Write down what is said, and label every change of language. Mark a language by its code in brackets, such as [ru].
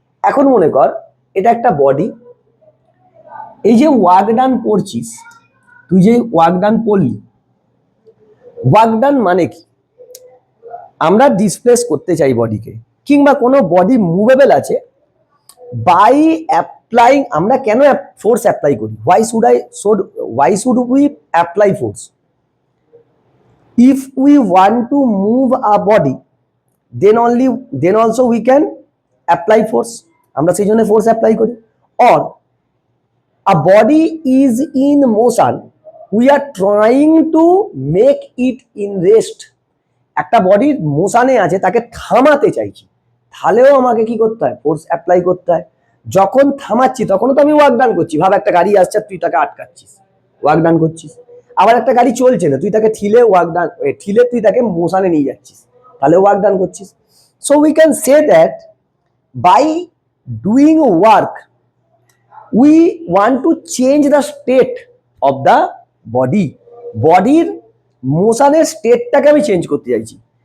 [bn] এখন মনে কর এটা একটা বডি, এই যে ওয়ার্ক ডান পড়ছিস, তুই যে ওয়ার্ক ডান পড়লি, ওয়ার্ক ডান মানে কি? আমরা ডিসপ্লেস করতে চাই বডিকে, কিংবা কোনো বডি মুভেবল আছে, বাই অ্যাপ্লাইং, আমরা কেন ফোর্স অ্যাপ্লাই করি? [en] why should we apply force? If we want to move a body, then also we can apply force, [bn] আমরা সেই জন্য ফোর্স অ্যাপ্লাই করি। [en] or a body is in motion, we are trying to make it in rest, [bn] একটা body মোশনে আছে, তাকে থামাতে চাইছি, তাহলেও আমাকে কি করতে হয়? ফোর্স অ্যাপ্লাই করতে হয়। যখন থামাচ্ছি তখনও তো আমি ওয়ার্ক ডান করছি। ভাব একটা গাড়ি আসছে, তুই তাকে আটকাচ্ছিস, ওয়ার্ক ডান করছিস। আবার একটা গাড়ি চলছে না, তুই তাকে ঠেলে তুই তাকে মোশনে নিয়ে যাচ্ছিস, তাহলে ওয়ার্ক ডান করছিস। [en] so we can say that by doing work we want to change the state of the [bn] বডির মোশনের স্টেটটাকে আমি চেঞ্জ করতে চাইছি।